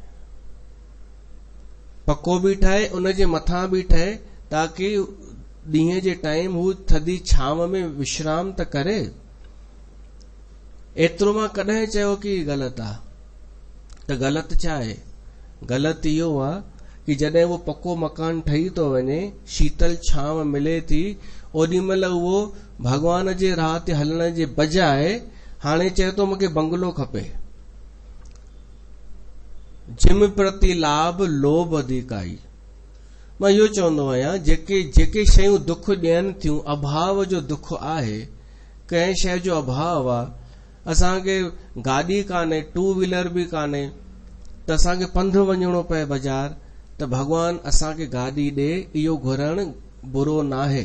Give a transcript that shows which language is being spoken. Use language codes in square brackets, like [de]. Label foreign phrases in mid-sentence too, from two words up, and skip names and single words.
[sd] पक्को बि ठहे उन जे मथां बि ठहे ताकि ॾींहं जे टाइम हू थधी छांव में विश्राम त करे एतिरो मां कॾहिं चयो कि ग़लति आहे त ग़लति छा आहे ग़लति इहो आहे कि जॾहिं वो पक्को मकान ठही थो वञे, शीतल छांव मिले थी, ओॾी महिल उहो भगवान जे राह ते हलण जे बजाए हाणे चए थो मूंखे बंगलो खपे। [awa] जिम प्रति लाभ लोभ अधिकाई। [sd] मां इहो चवंदो आहियां, जेके शयूं दुख ॾियनि थियूं, अभाव जो दुख आहे, कंहिं शइ जो अभाव आहे, असांखे गाॾी कान्हे, [en] two wheeler [sd] बि कान्हे, त असांखे पंधु वञणो पए बाज़ार, त भगवान असांखे गाॾी ॾे, इहो घुरण बुरो न आहे।